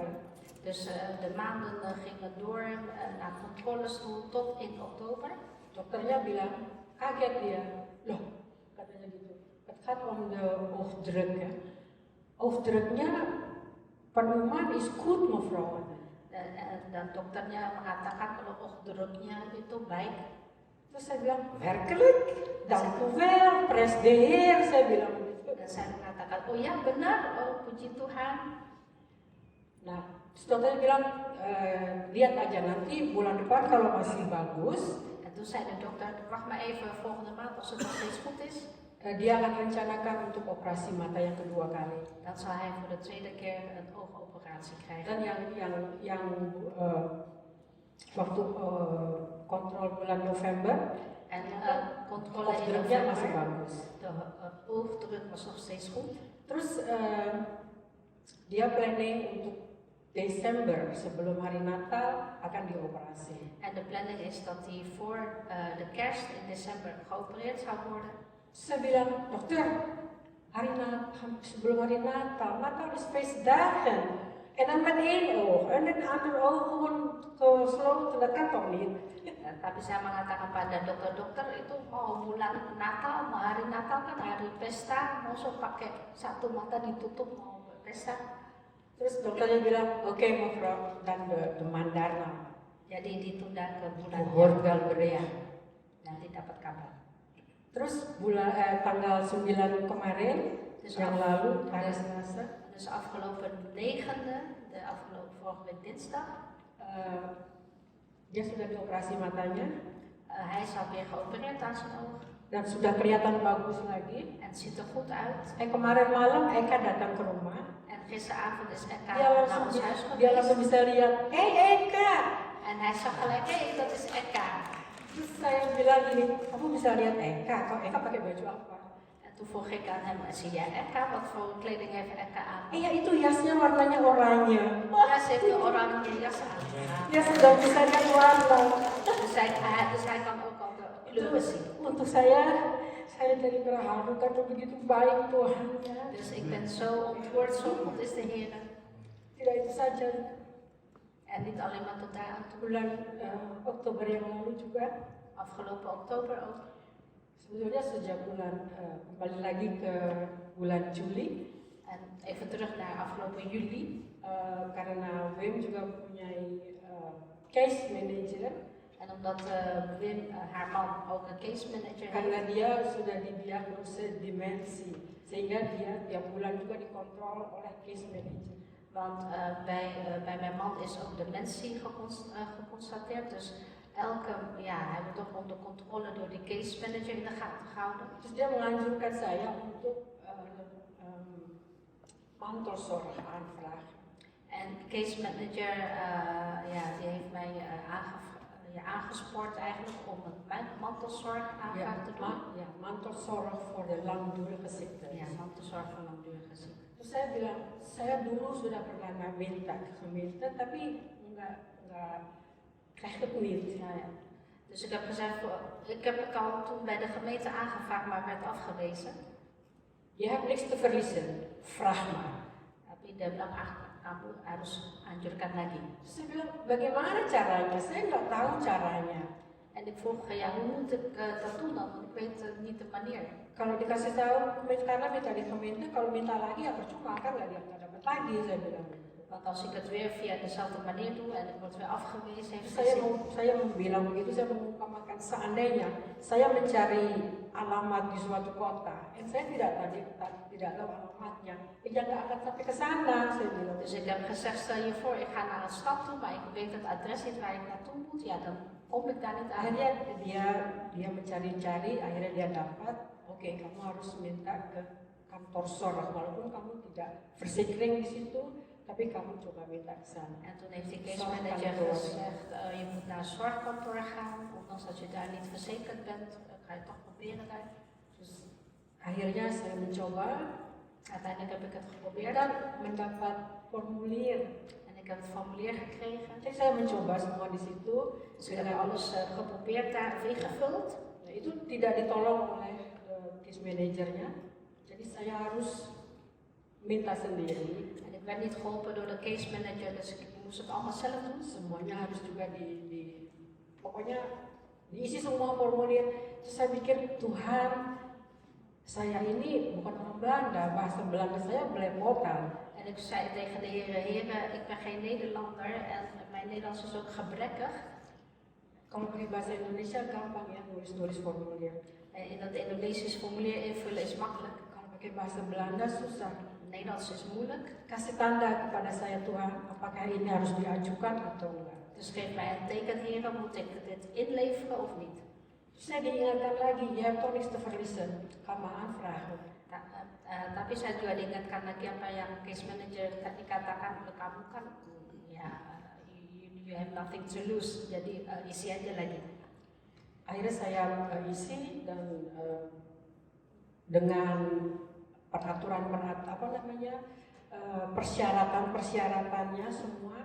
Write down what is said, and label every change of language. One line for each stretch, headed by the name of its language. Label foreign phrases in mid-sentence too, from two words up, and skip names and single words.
Dutch: Dus de maanden gingen door naar controles toe tot in oktober.
Indonesian: dokternya bilang kaget dia, loh katanya gitu.
Dutch: Het gaat om de oogdruk ya.
Indonesian: Oogdruknya penuman
Dutch: is goed mevrouw.
Indonesian: Dan dokternya mengatakan kalau oogdruknya itu baik. Terus saya bilang,
Dutch: werkelijk? Dank u wel, pres de Heer,
Indonesian: saya bilang begitu. Dan saya mengatakan, oh ya benar, oh puji Tuhan. Nah, terus dokternya bilang, lihat aja nanti bulan depan kalau masih bagus,
Dutch: En toen zei de dokter, wacht maar even volgende maand als het nog steeds goed is.
Indonesian: dia akan rencanakan untuk operasi mata yang kedua kali.
Dutch: Dan zal hij voor de tweede keer een oogoperatie krijgen.
Indonesian: Dan yang waktu kontrol bulan November,
Dutch: En controle in
Indonesian: oogdruknya masih
Dutch: november,
Indonesian: bagus.
Dutch: de oogdruk was nog steeds goed.
Indonesian: Terus dia planning untuk Desember sebelum hari Natal akan dioperasi.
Dutch: En de planning is dat hij voor de kerst in december geopereerd zou worden.
Indonesian: Saya bilang, dokter, sebelum hari Natal
Dutch: is feestdagen. En dan met één oog en het andere oog gewoon gesloten, dat kan toch niet?
Indonesian: Tapi saya mengatakan pada dokter-dokter itu mau bulan Natal, mau hari Natal kan hari pesta, mau pakai satu mata ditutup mau pesta. Terus dokternya bilang, oke
Dutch: mevrouw, dan de mandarna.
Indonesian: Jadi ditunda ke bulan
Dutch: Hoort wel berea.
Indonesian: nanti dapat kabar. Terus tanggal 9 kemarin,
Dutch: Dus,
Indonesian: yang lalu, hari Selasa,
Dutch: dus afgelopen 9e, de afgelopen vorige week dinsdag,
Indonesian: dia sudah dioperasi matanya
Dutch: hij is alweer geopereerd aan zijn oog.
Indonesian: dan sudah kelihatan bagus lagi.
Dutch: En het ziet er goed uit.
Indonesian: En kemarin malam Eka datang ke rumah.
Dutch: En gisteravond is Eka
Indonesian: Dia
Dutch: naar
Indonesian: langsung,
Dutch: ons huis
Indonesian: dia langsung
Dutch: geweest.
Indonesian: bisa lihat, hey Eka.
Dutch: En hij zag gelijk, hé, dat is Eka.
Indonesian: Terus saya bilang gini, kamu bisa lihat Eka, kok Eka pakai baju apa?
Dutch: En toen vroeg ik aan hem, zie jij Eka? Wat voor kleding heeft Eka aan?
Indonesian: Iya itu jasnya warnanya oranye.
Dutch: Ja, ze heeft een oranje jas aan.
Indonesian: Dia sudah bisa lihat warna.
Dutch: Dus hij kan ook al de kleuren zien.
Indonesian: Untuk saya jadi terharu karena begitu baik Tuhannya.
Dutch: Dus ik ben zo ontroerd, zo goed is de Heer.
Indonesian: Tidak itu saja,
Dutch: En niet alleen maar tot daar aan toe.
Indonesian: bulan Oktober yang lalu juga.
Dutch: Afgelopen oktober ook.
Indonesian: Sebetulnya sejak bulan kembali lagi ke bulan Juli,
Dutch: En even terug naar afgelopen juli.
Indonesian: karena Wim juga punya
English: case manager,
Dutch: En omdat Wim, haar man, ook een
English: case manager
Indonesian: karena
Dutch: heeft.
Indonesian: dia sudah didiagnosa demensi, sehingga dia tiap bulan juga dikontrol oleh
English: case manager.
Dutch: Want bij mijn man is ook dementie geconstateerd. Dus hij wordt ook onder controle door de
English: case manager
Dutch: in de gaten gehouden.
Indonesian: Terus dia menganjurkan saya untuk
Dutch: mantelzorg aanvragen. En de
English: case manager
Dutch: die heeft mij aangespoord eigenlijk om een mantelzorg aanvraag te doen. Mantelzorg voor de langdurige ziekte. Ja, mantelzorg voor langdurige ziekte.
Indonesian: Terus saya bilang, saya dulu sudah pernah geminta, tapi nggak
Dutch: krijg het niet. Ja. Dus ik heb gezegd, ik heb het al toen bij de gemeente aangevraagd, maar werd afgewezen. Je hebt niks te verliezen, vraag maar.
Indonesian: Tapi dia bilang, kamu harus anjurkan lagi. Terus saya bilang, bagaimana caranya? Saya nggak tahu caranya.
Dutch: En ik vroeg, ja, hoe moet ik dat doen dan? Want ik weet niet de manier.
Indonesian: Kalau dikasih tahu karena minta dikomente, kalau minta lagi ya percuma kan nggak dapat lagi, saya bilang.
Dutch: Want als ik het weer via dezelfde manier doe en ik word weer afgewezen, heeft
Indonesian: Saya
Dutch: geen zin.
Indonesian: saya bilang begitu, saya mengumpamakan seandainya saya mencari alamat di suatu kota, dan saya tidak tahu alamatnya, ya nggak akan sampai ke sana, saya bilang.
Dutch: Dus ik heb gezegd, stel je voor, ik ga naar een stad toe, maar ik weet het adres niet waar ik naartoe moet. Ja, dan kom ik daar niet aan.
Indonesian: Akhirnya dia mencari-cari, akhirnya dia dapat. Oke, kamu harus minta ke kantor SOR, walaupun kamu tidak verzekering di situ, tapi kamu coba minta ke sana.
Dutch: En toen heeft die
English: case manager
Dutch: gezegd, je moet naar een zorgkantoor gaan, ondanks dat je daar niet verzekerd bent, ga je toch proberen daar.
Indonesian: Terus akhirnya saya mencoba,
Dutch: Uiteindelijk heb ik het geprobeerd
Indonesian: dan mendapat formulir.
Dutch: en ik heb het formulier gekregen.
Indonesian: Jadi saya mencoba semua di situ.
Dutch: Dus ik heb alles geprobeerd daar of ingevuld.
Indonesian: Nah, itu tidak ditolong oleh
English: case manajernya.
Indonesian: Jadi saya harus minta sendiri.
Dutch: En ik werd niet geholpen door de
English: case manager,
Dutch: dus ik moest het allemaal zelf doen.
Indonesian: Semuanya harus juga pokoknya diisi semua formulir. Terus saya pikir, Tuhan, saya ini bukan orang Belanda, bahasa Belanda saya belepotan.
Dutch: En ik zei tegen de heren, ik ben geen Nederlander en mijn Nederlands is ook gebrekkig.
Indonesian: Kalau pakai bahasa Indonesia gampang ya, nulis-nulis formulir.
Dutch: En in dat Indonesisch formulier invullen is makkelijk.
Indonesian: Kalau pakai bahasa Belanda susah.
Dutch: Nederlands is moeilijk.
Indonesian: Kasih tanda kepada saya, Tuhan, apakah ini harus diajukan atau enggak.
Dutch: Dus geef mij een teken, heren, moet ik dit inleveren of niet?
Indonesian: Saya diingatkan lagi,
Dutch: je hebt toch niks te verliezen. Ga maar aanvragen.
Indonesian: Tapi saya juga diingatkan lagi apa yang
English: case manager
Indonesian: tadi katakan ke kamu kan, ya,
English: you have nothing to lose,
Indonesian: jadi isi aja lagi. Akhirnya saya isi dan dengan persyaratan-persyaratannya semua.